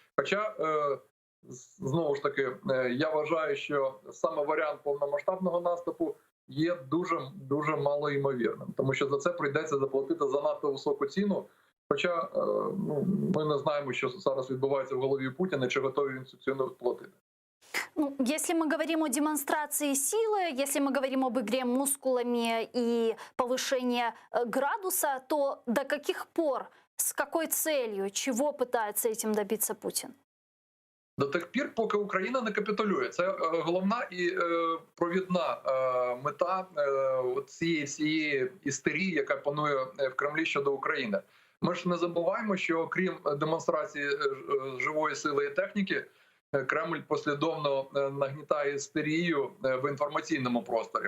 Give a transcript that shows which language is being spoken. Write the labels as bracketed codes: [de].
[uk] Хоча, знову ж таки, я вважаю, що саме варіант повномасштабного наступу є дуже малоймовірним, тому що за це прийдеться заплатити занадто високу ціну. Хоча ми не знаємо, що зараз відбувається в голові Путіна, чи готові він цю ціну платити. [ru] Ну, если мы говорим о демонстрации силы, если мы говорим об игре мускулами и повышении градуса, то до каких пор, с какой целью, чего пытается этим добиться Путин? [uk] До тих пір, поки Україна не капітулює. Це головна і провідна мета цієї всієї істерії, яка панує в Кремлі щодо України. Ми ж не забуваємо, що окрім демонстрації живої сили і техніки, Кремль послідовно нагнітає істерію в інформаційному просторі.